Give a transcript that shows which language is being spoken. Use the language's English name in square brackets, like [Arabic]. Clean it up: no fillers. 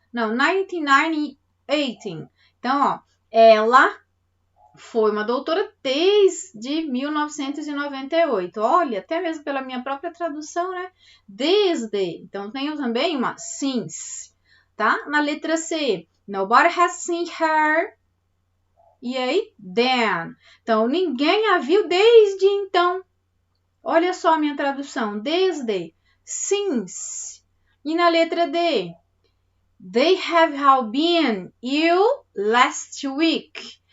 [Portuguese] 1918. Então, ó, ela foi uma doutora desde 1998. Olha, até mesmo pela minha própria tradução, né? Desde. Então, tenho também uma since, tá? Na letra C, [English] nobody has seen her. [Portuguese] E aí, then. Então, ninguém a viu desde então. Olha só a minha tradução. Desde. Since. E na letra D, [English] they have all been ill last week.